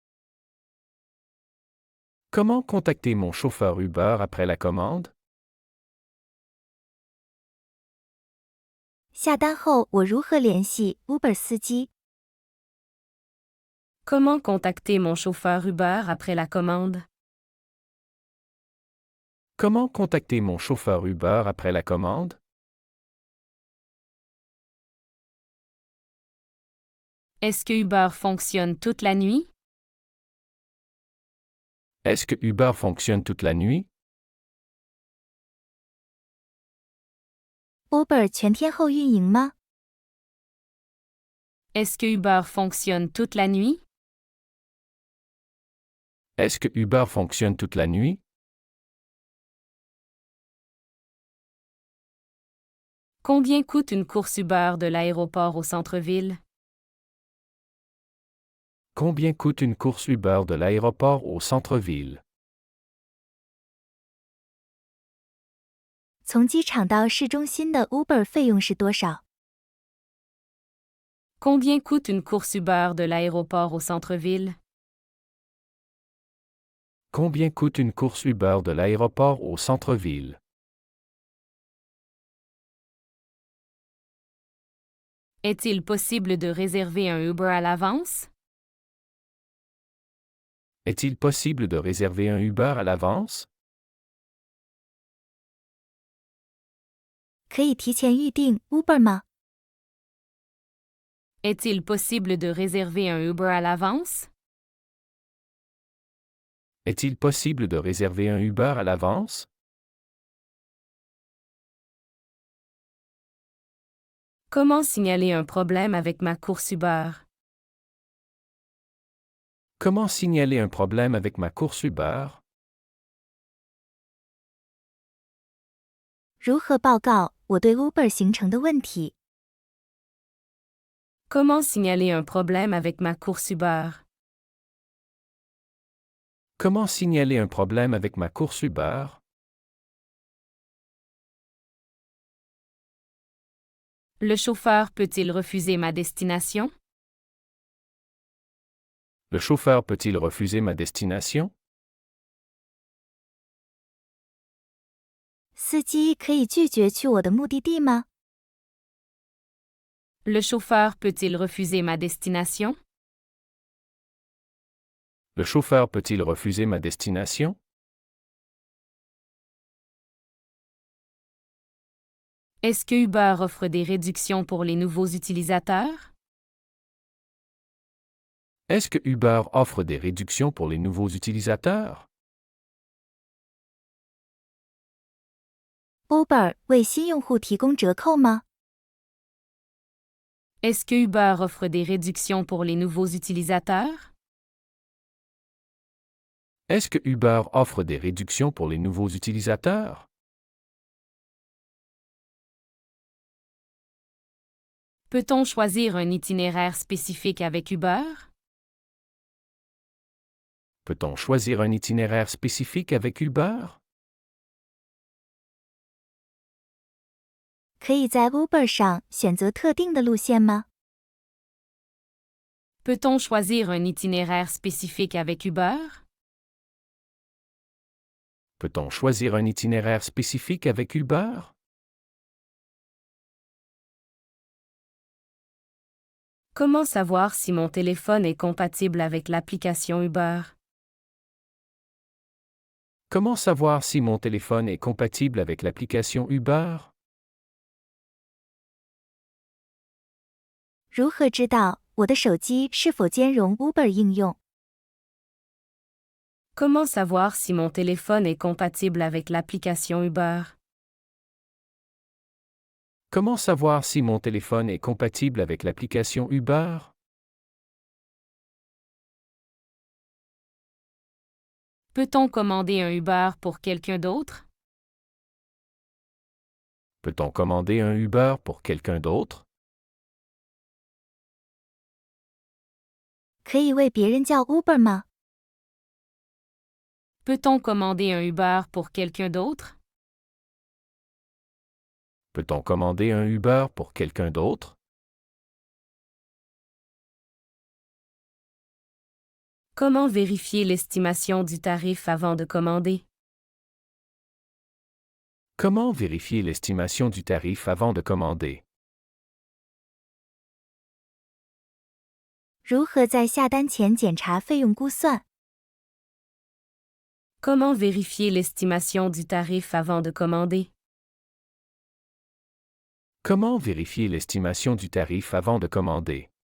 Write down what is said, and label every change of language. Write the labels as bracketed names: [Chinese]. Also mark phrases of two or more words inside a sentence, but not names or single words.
[French] Comment contacter mon chauffeur Uber après la commande? [Chinese] 下单后我如何联系 Uber 司机？ [French] Comment contacter mon chauffeur Uber après la commande? Comment contacter mon chauffeur Uber après la commande? Est-ce que Uber fonctionne toute la nuit? Est-ce que Uber fonctionne toute la nuit? [Chinese] Uber 全天候运营吗？ [French] Est-ce que Uber fonctionne toute la nuit? Est-ce que Uber fonctionne toute la nuit? Combien coûte une course Uber de l'aéroport au centre-ville? Combien coûte une course Uber de l'aéroport au centre-ville? [Chinese] 从机场到市中心的 Uber 费用是多少？ [French] Combien coûte une course Uber de l'aéroport au centre-ville? Combien coûte une course Uber de l'aéroport au centre-ville? Est-il possible de réserver un Uber à l'avance? Est-il possible de réserver un Uber à l'avance? [Chinese] 可以提前预订 Uber 吗？ [French] Est-il possible de réserver un Uber à l'avance? Est-il possible de réserver un Uber à l'avance? Comment signaler un problème avec ma course Uber? Comment signaler un problème avec ma course Uber? [Chinese] 如何报告我对 Uber 行程的问题？ [French] Comment signaler un problème avec ma course Uber? Comment signaler un problème avec ma course Uber? Le chauffeur peut-il refuser ma destination? Le chauffeur peut-il refuser ma destination? [Chinese] 司机可以拒绝去我的目的地吗？ [French] Le chauffeur peut-il refuser ma destination? Le chauffeur peut-il refuser ma destination? Est-ce que Uber offre des réductions pour les nouveaux utilisateurs? Est-ce que Uber offre des réductions pour les nouveaux utilisateurs? [Chinese] Uber 为新用户提供折扣吗？ [French] Est-ce que Uber offre des réductions pour les nouveaux utilisateurs? Est-ce que Uber offre des réductions pour les nouveaux utilisateurs? Peut-on choisir un itinéraire spécifique avec Uber? Peut-on choisir un itinéraire spécifique avec Uber? [Chinese] 可以在 Uber 上选择特定的路线吗？ [French] Peut-on choisir un itinéraire spécifique avec Uber? Peut-on choisir un itinéraire spécifique avec Uber? Comment savoir si mon téléphone est compatible avec l'application Uber? Comment savoir si mon téléphone est compatible avec l'application Uber? [Chinese] 如何知道我的手机是否兼容 Uber 应用？ [French] Comment savoir si mon téléphone est compatible avec l'application Uber? Comment savoir si mon téléphone est compatible avec l'application Uber? Peut-on commander un Uber pour quelqu'un d'autre? Peut-on commander un Uber pour quelqu'un d'autre? [Chinese] 可以为别人叫 Uber 吗？ [French] Peut-on commander un Uber pour quelqu'un d'autre? Peut-on commander un Uber pour quelqu'un d'autre? Comment vérifier l'estimation du tarif avant de commander? Comment vérifier l'estimation du tarif avant de commander? [Chinese] 如何在下单前检查费用估算？ [French] Comment vérifier l'estimation du tarif avant de commander? Comment vérifier l'estimation du tarif avant de commander?